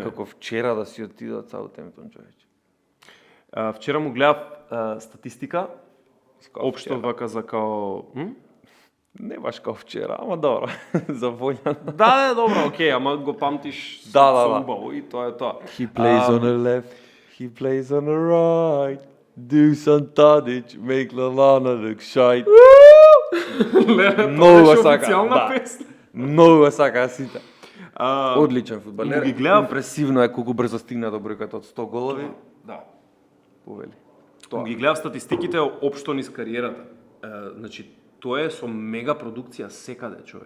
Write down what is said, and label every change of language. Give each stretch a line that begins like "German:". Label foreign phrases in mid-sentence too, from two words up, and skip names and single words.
Macedonian: Како вчера да си отида Саутемптон, човече. Вчера му гледав статистика, општо вчера. вака за као... Не баш као вчера, ама добро. За волјано. Да, добро, окей, ама го памтиш Да, да, со да. убаво и тоа е тоа.
English: He plays on the left, he plays on the right. Dusan Tadic, make Lallana look shite.
Macedonian: Многу Тоа беше сака, официјална да. песна. Многу сака сите. А, Одличен фудбалер. му ги гледав- Импресивно е колку брзо стигна до бројката од 100 голови. Да. Повели. Тоа. Ги гледав статистиките општо низ кариерата. Значи, тоа е со мега продукција секаде, човек.